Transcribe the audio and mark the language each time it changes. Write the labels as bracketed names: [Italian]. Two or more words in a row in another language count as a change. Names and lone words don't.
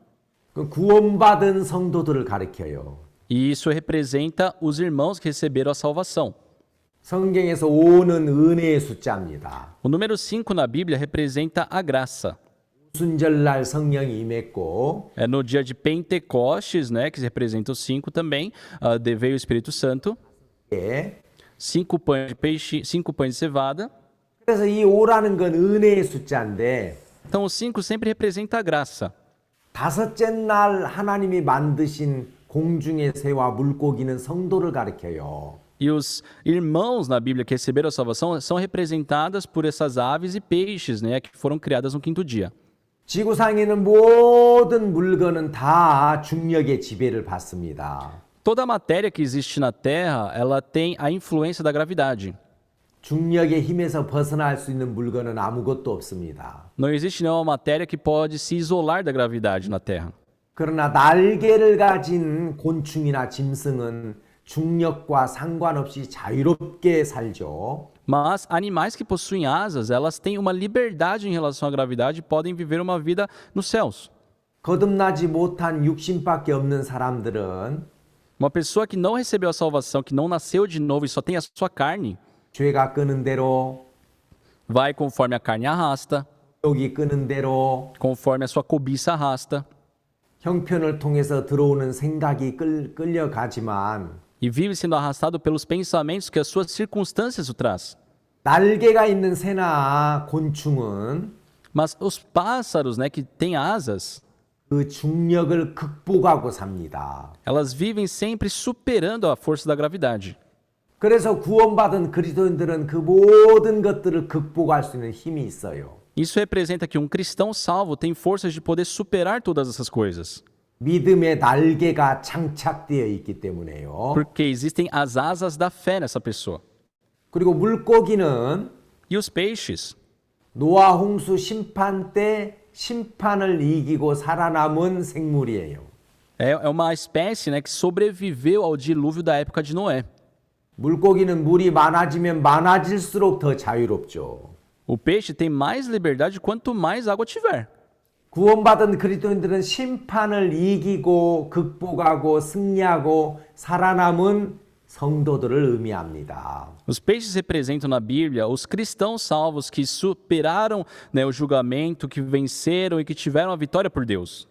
[Korean] 그 구원받은 성도들을 가리켜요. [Portuguese] E isso representa os irmãos que receberam a salvação. [Korean] 성경에서 5는 은혜의 숫자입니다. [Portuguese] O número 5 na Bíblia representa a graça. [Korean] 순절날 성령이 임했고 [Portuguese] É no dia de Pentecostes, né, que representa o 5 também, veio o Espírito Santo. [Korean] 예. [Portuguese] 5 pães de peixe, 5 pães de cevada. [Korean] 그래서 이 5라는 건 은혜의 숫자인데 [Portuguese] Então o 5 sempre representa a graça. [Korean] 다섯째 날 하나님이 만드신 공중의 새와 물고기는 성도를 가리켜요. [Portuguese] E os irmãos na Bíblia que receberam a salvação são representadas por essas aves e peixes, né, que foram criadas no quinto dia. [Korean] 지구상에 있는 모든 물건은 다 중력의 지배를 받습니다. [Portuguese] Toda a matéria que existe na Terra, ela tem a influência da gravidade. [Korean] 중력의 힘에서 벗어날 수 있는 물건은 아무것도 없습니다. [Portuguese] Não existe nenhuma matéria que pode se isolar da gravidade na Terra. [Korean] 그러나 날개를 가진 곤충이나 짐승은 중력과 상관없이 자유롭게 살죠. [Portuguese] Mas animais que possuem asas, elas têm uma liberdade em relação à gravidade e podem viver uma vida nos céus. [Korean] 거듭나지 못한 육신밖에 없는 사람들은 [Portuguese] Uma pessoa que não recebeu a salvação, que não nasceu de novo e só tem a sua carne, [Korean] 죄가 끄는 대로, [Portuguese] vai conforme a carne arrasta, [Korean] 욕이 끄는 대로, [Portuguese] conforme a sua cobiça arrasta, [Korean] 형편을 통해서 들어오는 생각이 끌려가지만 [Portuguese] e vive sendo arrastado pelos pensamentos que as suas circunstâncias o traz. [Korean] 날개가 있는 새나 곤충은 [Portuguese] Mas os pássaros, né, que têm asas, [Korean] 그 중력을 극복하고 삽니다. [Portuguese] elas vivem sempre superando a força da gravidade. [Korean] 그래서 구원받은 그리스도인들은 그 모든 것들을 극복할 수 있는 힘이 있어요. [Portuguese] Isso representa que um cristão salvo tem forças de poder superar todas essas coisas. [Korean] 믿음의 날개가 장착되어 있기 때문에요. [Portuguese] Porque existem as asas da fé nessa pessoa. [Korean] 그리고 물고기는 [Portuguese] E os peixes? [Korean] 노아 홍수 심판 때 심판을 이기고 살아남은 생물이에요. [Portuguese] É uma espécie, né, que sobreviveu ao dilúvio da época de Noé. [Korean] 물고기는 물이 많아지면 많아질수록 더 자유롭죠. [Portuguese] O peixe tem mais liberdade quanto mais água tiver. [Korean] 구원받은 그리스도인들은 심판을 이기고 극복하고 승리하고 살아남은 성도들을 의미합니다. [Portuguese] Os peixes representam na Bíblia os cristãos salvos que superaram, né, o julgamento, que venceram e que tiveram a vitória por Deus.